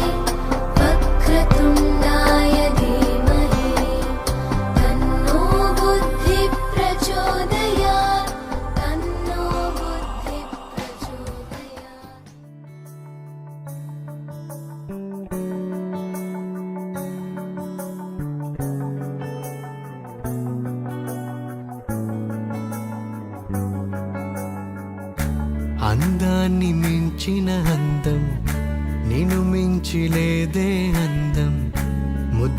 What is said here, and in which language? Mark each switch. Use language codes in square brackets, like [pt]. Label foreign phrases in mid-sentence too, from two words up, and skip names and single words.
[sa] वक्रतुण्डाय धीमहि तन्नो बुद्धिः प्रचोदयात् तन्नो बुद्धिः प्रचोदयात्। [te] అందాన్ని మించిన అందం నిన్ను మించి లేదే అందం ముద్దు